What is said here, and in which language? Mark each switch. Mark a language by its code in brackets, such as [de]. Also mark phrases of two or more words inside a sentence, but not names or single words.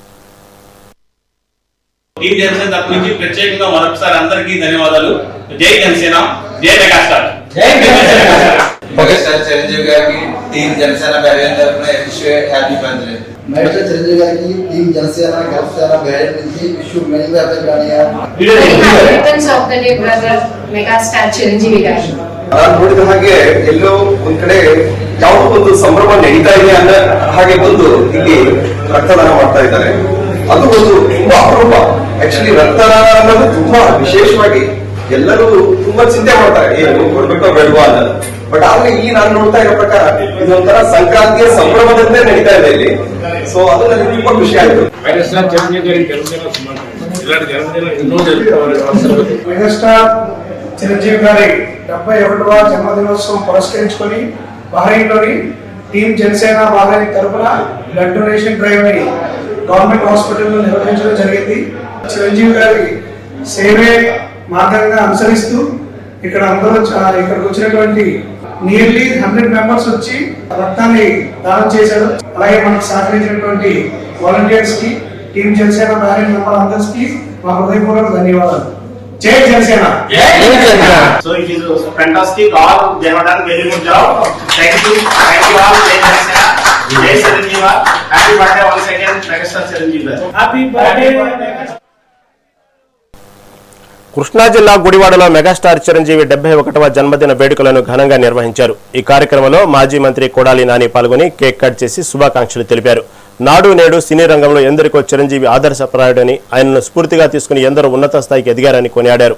[te] టీం జనసేన తరపు నుంచి ప్రత్యేకంగా మరొకసారి అందరికీ ధన్యవాదాలు. జై జనసేన, జై మెగాస్టార్. మెగాస్టార్ చిరంజీవి గారికి టీం జనసేన బెహ్రెయిన్ తరపున [en] happy birthday. [te] మెగాస్టార్ చిరంజీవి గారికి టీం జనసేన బెహ్రెయిన్ నుంచి [en] wish many happy birthday. returns of the day brother ಮೆಗಾಸ್ಟಾರ್ ಚಿರಂಜೀವಿ ಗಾರು. [kn] ನಾನು ನೋಡಿದ ಹಾಗೆ ಎಲ್ಲೋ ಒಂದ್ ಕಡೆ ಯಾವುದೋ ಒಂದು ಸಂಭ್ರಮ ನಡೀತಾ ಇದೆ ಅನ್ನೋ ಹಾಗೆ ಬಂದು ಇಲ್ಲಿ ರಕ್ತದಾನ ಮಾಡ್ತಾ ಇದ್ದಾರೆ. ಅದು ಒಂದು ತುಂಬಾ ಅಪರೂಪ. ಆಕ್ಚುಲಿ ರಕ್ತದಾನ ಅನ್ನೋದು ತುಂಬಾ ವಿಶೇಷವಾಗಿ ಎಲ್ಲರೂ ತುಂಬಾ ಚಿಂತೆ ಮಾಡ್ತಾರೆ, ಏನು ಕೊಡ್ಬೇಕೋ ಬೇಡವಾ ಅನ್ನೋದು. ಬಟ್ ಆದ್ರೆ ಇಲ್ಲಿ ನಾನು ನೋಡ್ತಾ ಇರೋ ಪ್ರಕಾರ ಇದೊಂಥರ ಸಂಕ್ರಾಂತಿಯ ಸಂಭ್ರಮದಂತೆ ನಡೀತಾ ಇದೆ ಇಲ್ಲಿ. ಸೊ ಅದು ನನಗೆ ತುಂಬಾ ಖುಷಿ ಆಯ್ತು. [te] మెగాస్టార్ చిరంజీవి గారి 71వ జన్మదినోత్సవం పురస్కరించుకొని బహ్రెయిన్లోని టీం జనసేన బహ్రెయిన్ తరఫున [en] blood donation drive [te] ని [en] government hospital [te] నిర్వహించడం జరిగింది. చిరంజీవి గారి సేవే మార్గంగా అనుసరిస్తూ ఇక్కడికి వచ్చినటువంటి [en] nearly 100 members [te] వచ్చి రక్తాన్ని దానం చేశారు. అలాగే మనకు సహకరించినటువంటి వాలంటీర్స్ కి, టీం జనసేన బహ్రెయిన్ మెంబర్ అందరికీ మా హృదయపూర్వక ధన్యవాదాలు. జై జనసేన. [en] So it is fantastic. All they have done very good job. Thank you all. Jai Janasena, Jai Chiranjeevi. Happy birthday once again, Megastar Chiranjeevi. Happy birthday. [te] కృష్ణా జిల్లా గుడివాడలో మెగాస్టార్ చిరంజీవి 71వ జన్మదిన వేడుకలను ఘనంగా నిర్వహించారు. ఈ కార్యక్రమంలో మాజీ మంత్రి కొడాలి నాని పాల్గొని కేక్ కట్ చేసి శుభాకాంక్షలు తెలిపారు. నాడు నేడు సినీ రంగంలో ఎందరికో చిరంజీవి ఆదర్శప్రాయుడని, ఆయనను స్ఫూర్తిగా తీసుకుని ఎందరో ఉన్నత స్థాయికి ఎదిగారని కొనియాడారు.